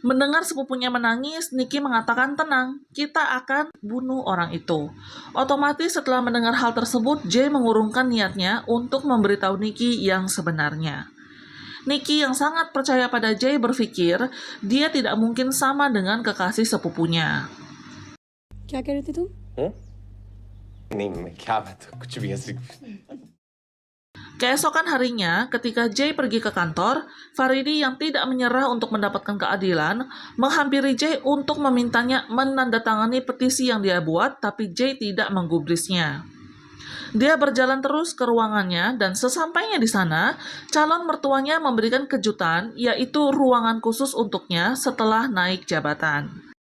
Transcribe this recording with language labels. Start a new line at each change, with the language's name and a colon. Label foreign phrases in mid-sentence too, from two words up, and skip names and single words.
Indonesian: Mendengar sepupunya menangis, Nicky mengatakan tenang, kita akan bunuh orang itu. Otomatis setelah mendengar hal tersebut, Jay mengurungkan niatnya untuk memberitahu Nicky yang sebenarnya. Nicky yang sangat percaya pada Jay berpikir dia tidak mungkin sama dengan kekasih sepupunya.
Hindi: क्या कह रहे थे तुम? नहीं मैं क्या बात कुछ भी ऐसी
Indonesian: Keesokan harinya, ketika Jay pergi ke kantor, Faridi yang tidak menyerah untuk mendapatkan keadilan, menghampiri Jay untuk memintanya menandatangani petisi yang dia buat, tapi Jay tidak menggubrisnya. Dia berjalan terus ke ruangannya, dan sesampainya di sana, calon mertuanya memberikan kejutan, yaitu ruangan khusus untuknya setelah naik jabatan.